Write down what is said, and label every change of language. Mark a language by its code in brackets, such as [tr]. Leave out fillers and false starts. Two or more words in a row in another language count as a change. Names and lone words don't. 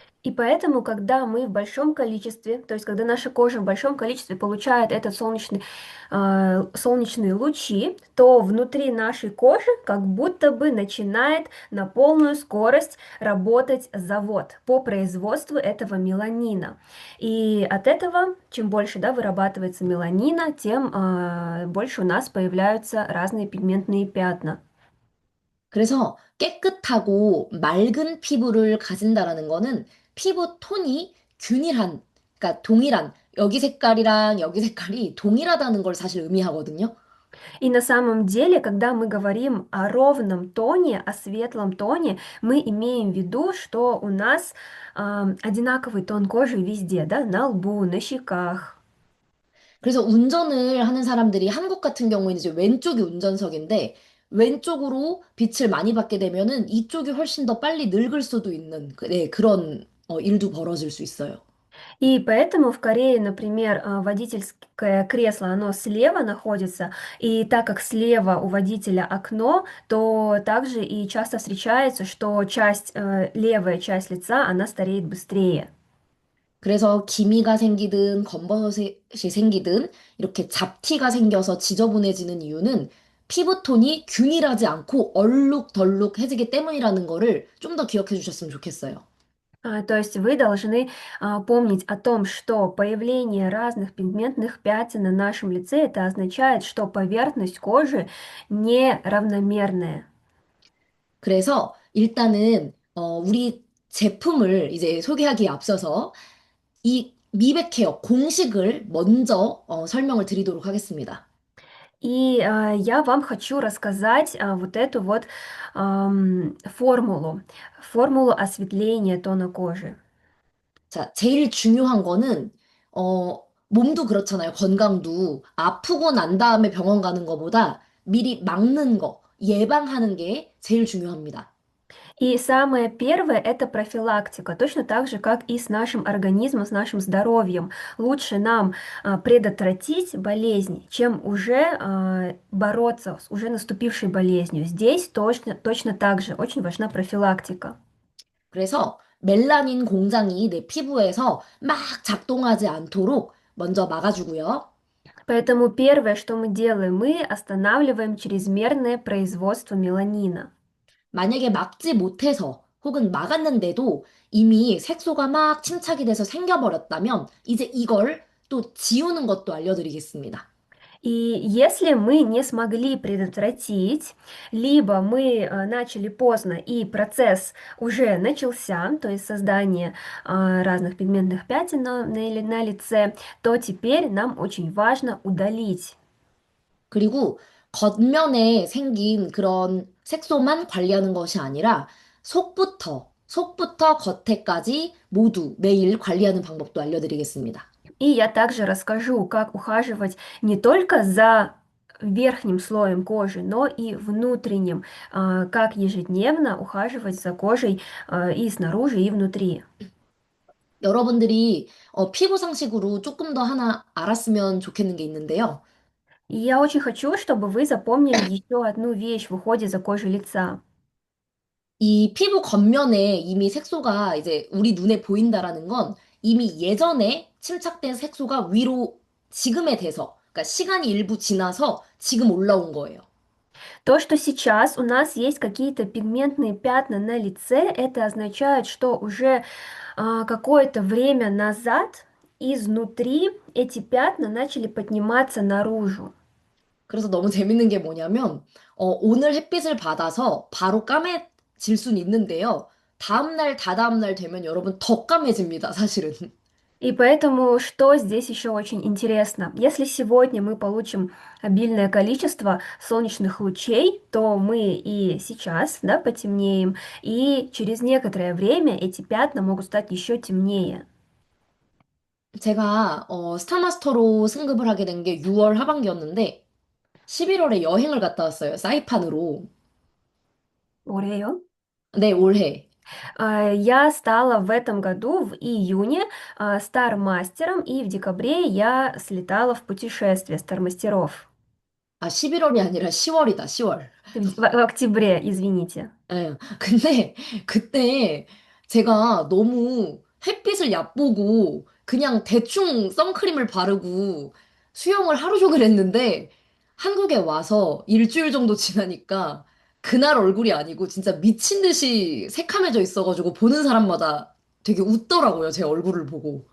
[ru] И поэтому, когда мы в большом количестве, то есть когда наша кожа в большом количестве получает этот солнечные лучи, то внутри нашей кожи как будто бы начинает на полную скорость работать завод по производству этого меланина. И от этого, чем больше, да, вырабатывается меланина, тем больше у нас появляются разные пигментные пятна. [ko] 그래서 깨끗하고 맑은 피부를 가진다라는 거는 피부 톤이 균일한, 그러니까 동일한, 여기 색깔이랑 여기 색깔이 동일하다는 걸 사실 의미하거든요. [ru] И на самом деле, когда мы говорим о ровном тоне, о светлом тоне, мы имеем в виду, что у нас одинаковый тон кожи везде, да, на лбу, на щеках. [ko] 그래서 운전을 하는 사람들이 한국 같은 경우에는 이제 왼쪽이 운전석인데 왼쪽으로 빛을 많이 받게 되면은 이쪽이 훨씬 더 빨리 늙을 수도 있는 네, 그런 일도 벌어질 수 있어요. [ru] И поэтому в Корее, например, водительское кресло, оно слева находится, и так как слева у водителя окно, то также и часто встречается, что левая часть лица, она стареет быстрее. [ko] 그래서 기미가 생기든 검버섯이 생기든 이렇게 잡티가 생겨서 지저분해지는 이유는 피부톤이 균일하지 않고 얼룩덜룩해지기 때문이라는 거를 좀 더 기억해 주셨으면 좋겠어요. [ru] То есть вы должны помнить о том, что появление разных пигментных пятен на нашем лице, это означает, что поверхность кожи неравномерная. [ko] 그래서 일단은 우리 제품을 이제 소개하기에 앞서서 이 미백 케어 공식을 먼저 설명을 드리도록 하겠습니다. [ru] И я вам хочу рассказать вот эту вот формулу осветления тона кожи. [ko] 자, 제일 중요한 거는 몸도 그렇잖아요. 건강도 아프고 난 다음에 병원 가는 거보다 미리 막는 거, 예방하는 게 제일 중요합니다. [ru] И самое первое– это профилактика, точно так же, как и с нашим организмом, с нашим здоровьем. Лучше нам предотвратить болезнь, чем уже бороться с уже наступившей болезнью. Здесь точно так же очень важна профилактика. [ko] 그래서 멜라닌 공장이 내 피부에서 막 작동하지 않도록 먼저 막아주고요. [ru] Поэтому первое, что мы делаем, мы останавливаем чрезмерное производство меланина. [ko] 만약에 막지 못해서 혹은 막았는데도 이미 색소가 막 침착이 돼서 생겨버렸다면 이제 이걸 또 지우는 것도 알려드리겠습니다. [ru] И если мы не смогли предотвратить, либо мы начали поздно и процесс уже начался, то есть создание разных пигментных пятен на лице, то теперь нам очень важно удалить. [ko] 그리고 겉면에 생긴 그런 색소만 관리하는 것이 아니라 속부터 겉에까지 모두 매일 관리하는 방법도 알려드리겠습니다. [ru] И я также расскажу, как ухаживать не только за верхним слоем кожи, но и внутренним, как ежедневно ухаживать за кожей и снаружи, и внутри. [ko] 여러분들이 피부 상식으로 조금 더 하나 알았으면 좋겠는 게 있는데요. [ru] И я очень хочу, чтобы вы запомнили еще одну вещь в уходе за кожей лица. [ko] 이 피부 겉면에 이미 색소가 이제 우리 눈에 보인다라는 건 이미 예전에 침착된 색소가 위로 지금에 돼서, 그러니까 시간이 일부 지나서 지금 올라온 거예요. [ru] То, что сейчас у нас есть какие-то пигментные пятна на лице, это означает, что уже какое-то время назад изнутри эти пятна начали подниматься наружу. [ko] 그래서 너무 재밌는 게 뭐냐면, 오늘 햇빛을 받아서 바로 까매질 수는 있는데요. 다음날, 다다음날 되면 여러분 더 까매집니다, 사실은. [ru] И поэтому, что здесь еще очень интересно, если сегодня мы получим обильное количество солнечных лучей, то мы и сейчас, да, потемнеем, и через некоторое время эти пятна могут стать еще темнее. [ko] 제가 스타마스터로 승급을 하게 된 게 6월 하반기였는데 11월에 여행을 갔다 왔어요. 사이판으로. Орео. 네, 올해. [ru] Я стала в этом году, в июне, стар-мастером, и в декабре я слетала в путешествие стар-мастеров. [ko] 아, 11월이 아니라 10월이다, 10월. [ru] В октябре, извините. [ko] 예. 근데 그때 제가 너무 햇빛을 얕보고 그냥 대충 선크림을 바르고 수영을 하루 종일 했는데 한국에 와서 일주일 정도 지나니까 그날 얼굴이 아니고 진짜 미친 듯이 새카매져 있어가지고 보는 사람마다 되게 웃더라고요, 제 얼굴을 보고.